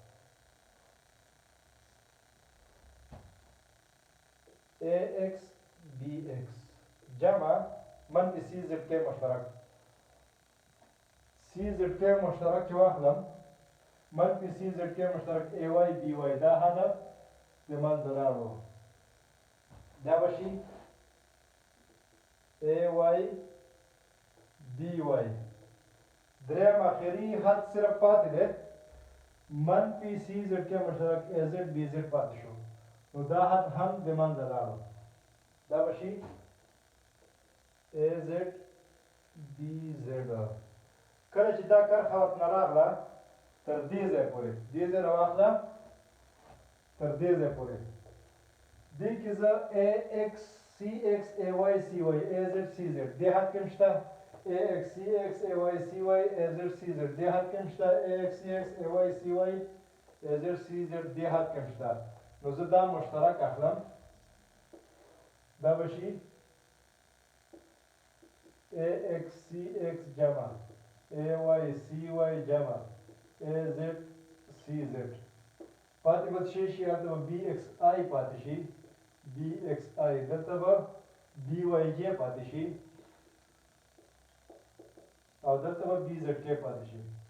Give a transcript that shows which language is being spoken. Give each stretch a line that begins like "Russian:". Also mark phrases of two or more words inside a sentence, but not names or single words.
Pashto: ای ایکس بی ایکس جمع منفي سی زد کې مشترک سی زد کې مشترک چې واخلم منفي سی زد کې مشترک ای وای بی وای دا حد د منځه لاړو دا به شي ای وای بی وای دریم اخري حد صرف پاتې دی منفي سی زد کې مشترک ای زد بی زد پاتې شو نو دا حد هم د منځه لاړو دا به شي ای زد بی زد کله چې دا کرښه ورته راغله تر دې ځای پورې دې ځای راواخله تر دې ځای پورې دې کې زه ای ایکس سی ایکس ای وای سی وای ای زد سی زد دې حد کې هم شته ای ایکس سی ایکس ای وای سی وای ای زد سی زد دې حد کې هم شته ای ایکس سی ایکس ای وای سی وای A Z C Z دې حد کې شته نو زه دا مشترک اخلم دا به شي AX CX جمع AY CY جمع AZ CZ پاتې به څه شي هلته به BXI پاتې شي BXI دلته به BYJ پاتې شي او دلته به BZK پاتې شي